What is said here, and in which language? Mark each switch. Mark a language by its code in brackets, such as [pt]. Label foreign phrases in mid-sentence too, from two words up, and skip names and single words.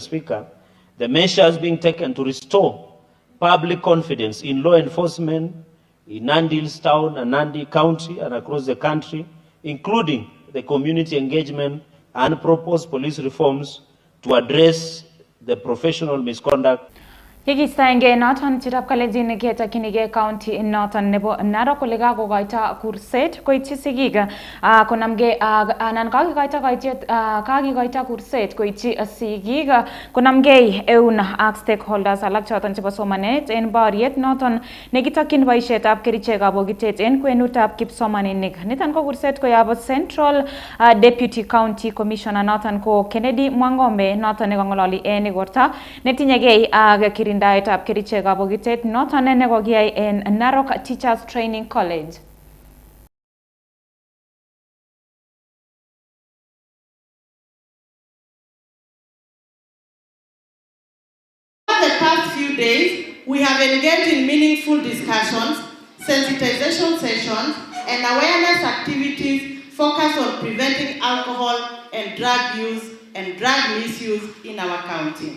[en] Speaker, the measures being taken to restore public confidence in law enforcement in Nandi Hills town and Nandi County and across the country, including the community engagement and proposed police reforms to address the professional misconduct. [kln] Yekistaenge noton chitab Kalenjin ketakyinige county noton nebo Narok kole kakokoito kurset koityi sigik konamge anan kakikoito kurset koityi sigik konamgei eun ak stakeholders alak choton chebo somanet en boriet noton nekitokyin boisietab kerichekab bokitet en kwenutab kipsomaninik. Niton ko kurset koyob [en] Central Deputy County Commissioner [kln] noton ko Kennedy Mwangombe noton nekong'ololi en igorta netinyegei ak kirindaetab kerichekab bokitet noton nekokiyai en Narok Teachers Training College. [en] For the past few days, we have engaged in meaningful discussions, sensitization sessions, and awareness activities focused on preventing alcohol and drug use and drug misuse in our county.